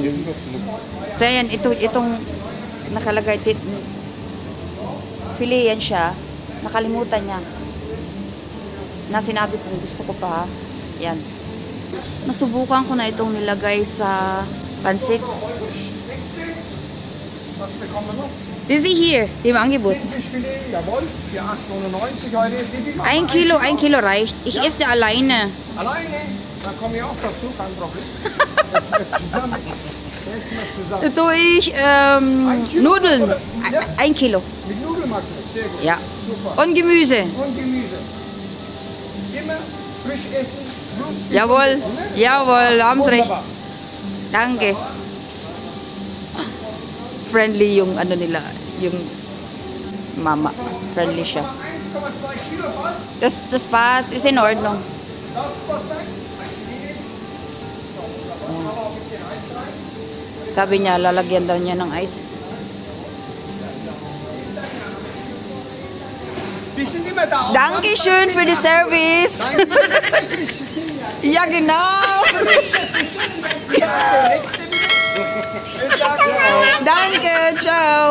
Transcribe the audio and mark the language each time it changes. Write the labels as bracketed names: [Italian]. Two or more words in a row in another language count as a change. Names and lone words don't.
[Filipino] So ayan, itong nakalagay filet yan siya, nakalimutan niya na sinabi kong gusto ko pa. Yan, nasubukan ko na itong nilagay sa pansit. [German] Das ist hier, dem Angebot. 1 Kilo reicht. Ich esse alleine. Alleine? Dann komme ich auch dazu, kein Problem. Das wird zusammen. Essen wir zusammen. Ito ich Nudeln. 1 Kilo. Mit Nudeln magst du? Sehr gut. Ja. Super. Und Gemüse. Und Gemüse. Immer frisch essen. Blut- Jawohl. Jawohl, haben Sie recht. Wunderbar. Danke. [Filipino] Friendly yung ano nila, yung mama. Friendly siya. [German] 1,2 Kilo passt. Das passt. Ist in Ordnung. Darf was sein? [Filipino] Sabi niya, lalagyan daw niya ng ice. [German] Die sind immer da. Dankeschön für die Service. Ja, genau. Danke, ciao.